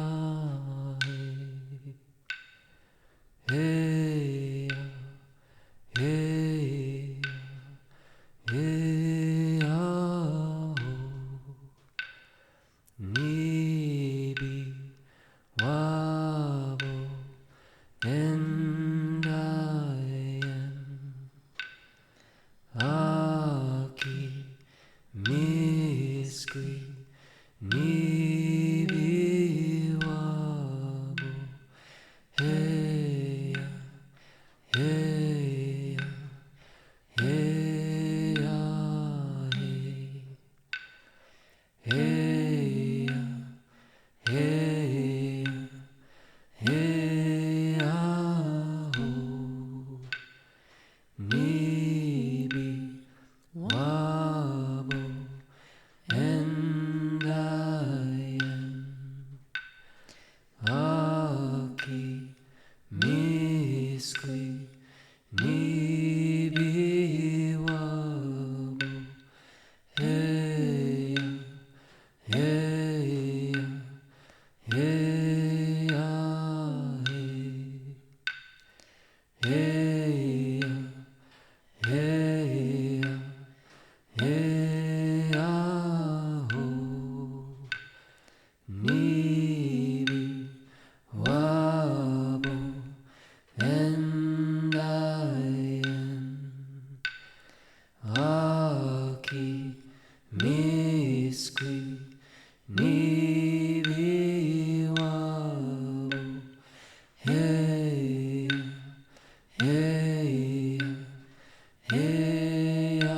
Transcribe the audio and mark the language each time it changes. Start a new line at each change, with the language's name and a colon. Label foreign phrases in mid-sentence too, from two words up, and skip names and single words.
Ojibwa: hey, hey, hey, nibi wabo
English: and I am
Ojibwa: aki miskwi nibi wabo hey, hey, hey, hey, hey, hey, nibi wabo
English: and I am
Ojibwa: aki miskwi nibi wabo hey, hey, hey, hey, hey,
English: hey,
Ojibwa: nibi wabo
English: and I am
Ojibwa: aki miskwi nibi wabo hey, hey, hey,